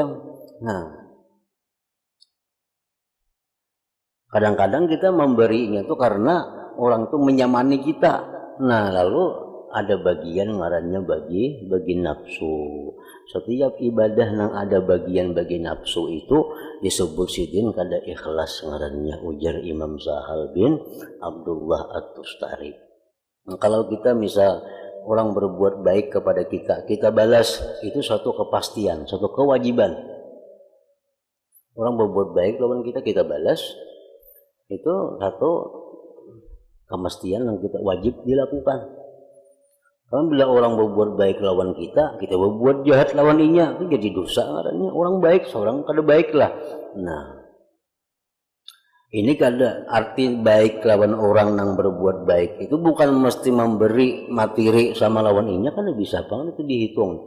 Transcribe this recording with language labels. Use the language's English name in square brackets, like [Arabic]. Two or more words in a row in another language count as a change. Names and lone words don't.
[Indonesian] Nah, kadang-kadang kita memberinya tuh karena orang tuh menyamani kita. Nah, lalu ada bagian ngarannya bagi nafsu. Setiap ibadah nang ada bagian-bagi nafsu itu disebut sidin kada ikhlas ngarannya, ujar Imam Sahal bin Abdullah At-Tustari. Nah, kalau kita misal orang berbuat baik kepada kita, kita balas, itu suatu kepastian, suatu kewajiban. Orang berbuat baik lawan kita, kita balas, itu satu kemestian yang kita wajib dilakukan. Kalau bila orang berbuat baik lawan kita, kita berbuat jahat lawan inya, itu jadi dosa ngarannya. Orang baik, seorang kada baik lah. Nah, ini kada arti baik lawan orang yang berbuat baik itu bukan mesti memberi materi sama lawan inya, kan bisa banget itu dihitung.